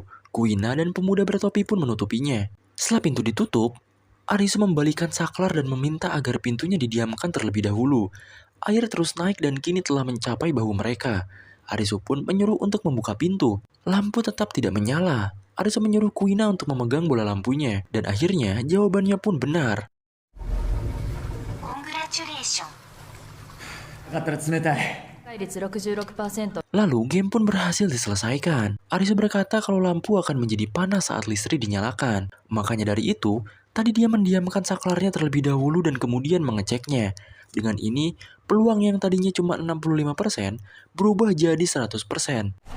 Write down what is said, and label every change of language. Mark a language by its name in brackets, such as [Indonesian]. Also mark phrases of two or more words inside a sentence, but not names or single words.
[Indonesian] Kuina dan pemuda bertopi pun menutupinya. Setelah pintu ditutup, Arisu membalikan saklar dan meminta agar pintunya didiamkan terlebih dahulu. Air terus naik dan kini telah mencapai bahu mereka. Arisu pun menyuruh untuk membuka pintu. Lampu tetap tidak menyala. Arisu menyuruh Kuina untuk memegang bola lampunya. Dan akhirnya jawabannya pun benar. [Japanese] だったら冷たい。率66%。 [Indonesian] Lalu game pun berhasil diselesaikan. Arisu berkata kalau lampu akan menjadi panas saat listrik dinyalakan. Makanya dari itu, tadi dia mendiamkan saklarnya terlebih dahulu dan kemudian mengeceknya. Dengan ini, peluang yang tadinya cuma 65% berubah jadi 100%.